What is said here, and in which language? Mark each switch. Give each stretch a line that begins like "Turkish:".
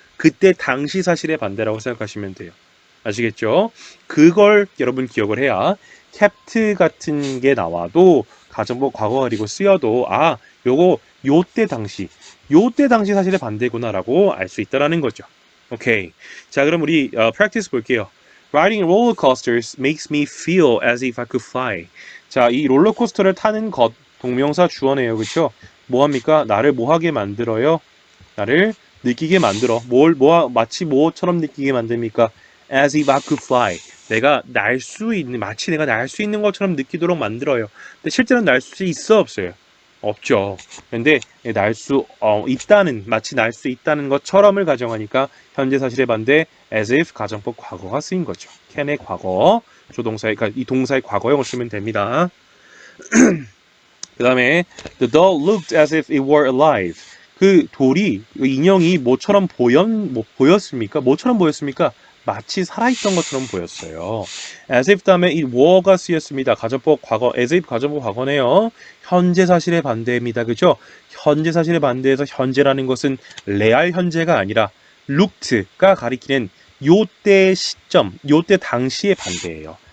Korean: 그때 당시 사실의 반대라고 생각하시면 돼요. 아시겠죠? 그걸 여러분 기억을 해야 kept 같은 게 나와도 가정법 과거 가리고 쓰여도 요때 당시 요때 당시 사실의 반대구나라고 알 수 있다라는 거죠. 오케이. 자, 그럼 우리 practice 볼게요.
English: Riding roller coasters makes me feel as if I could fly.
Korean: 자, 이 롤러코스터를 타는 것 동명사 주어네요. 그렇죠? 뭐 합니까? 나를 뭐 하게 만들어요? 나를 느끼게 만들어. 마치 뭐처럼 느끼게 만듭니까?
English: As if I could fly.
Korean: 내가 날 수 있는, 마치 내가 날 수 있는 것처럼 느끼도록 만들어요. 근데 실제로는 날 수 있어, 없어요? 없죠. 근데 날 수 있다는, 마치 날 수 있다는 것처럼을 가정하니까 현재 사실의 반대 as if 가정법 과거가 쓰인 거죠. can의 과거, 조동사의, 그러니까 이 동사의 과거형을 쓰면 됩니다. 그 다음에
English: the doll looked as if it were alive.
Korean: 그 돌이, 그 인형이 뭐처럼 보였습니까? 뭐처럼 보였습니까? 마치 살아있던 것처럼 보였어요. as if 다음에 이 were가 쓰였습니다. 가정법 과거, as if 가정법 과거네요. 현재 사실의 반대입니다. 그죠? 현재 사실의 반대에서 현재라는 것은 레알 현재가 아니라 looked가 가리키는 요때 시점, 요때 당시의 반대예요.